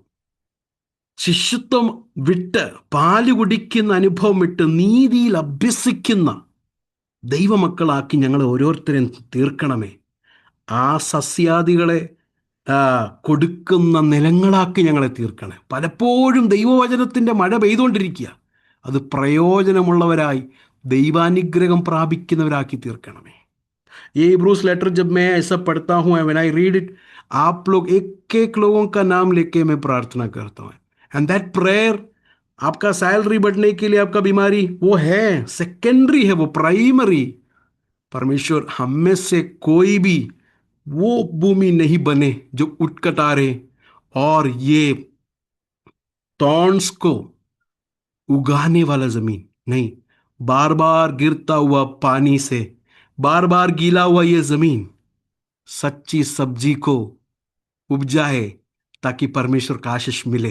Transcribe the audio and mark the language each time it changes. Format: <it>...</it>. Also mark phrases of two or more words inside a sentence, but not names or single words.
<ml>ശിശുത്വം വിട്ട് പാല് കുടിക്കുന്ന അനുഭവം വിട്ട് നീതിയിൽ അഭ്യസിക്കുന്ന ദൈവമക്കളാക്കി ഞങ്ങളെ ഓരോരുത്തരെയും തീർക്കണമേ. ആ സസ്യാദികളെ കൊടുക്കുന്ന നിലങ്ങളാക്കി ഞങ്ങളെ തീർക്കണേ. പലപ്പോഴും ദൈവവചനത്തിൻ്റെ മഴ പെയ്തുകൊണ്ടിരിക്കുക, അത് പ്രയോജനമുള്ളവരായി ദൈവാനുഗ്രഹം പ്രാപിക്കുന്നവരാക്കി തീർക്കണമേ.</ml> <hi>ये</hi> <en>Hebrews letter</en> <hi>जब मैं ऐसा पढ़ता हूँ,</hi> <en>when I read it,</en> <hi>आप लोग एक एक लोगों का नाम लेके मैं प्रार्थना करता हूँ.</hi> <en>and that prayer,</en> <hi>आपका सैलरी बढ़ने के लिए, आपका बीमारी, वो है सेकेंडरी है, वो प्राइमरी. परमेश्वर हम में से कोई भी वो भूमि नहीं बने जो उटकटारे और ये थॉर्न्स को उगाने वाला जमीन नहीं, बार बार गिरता हुआ पानी से, बार बार गीला हुआ ये जमीन सच्ची सब्जी को उपजाए, ताकि परमेश्वर का आशीष मिले।</hi>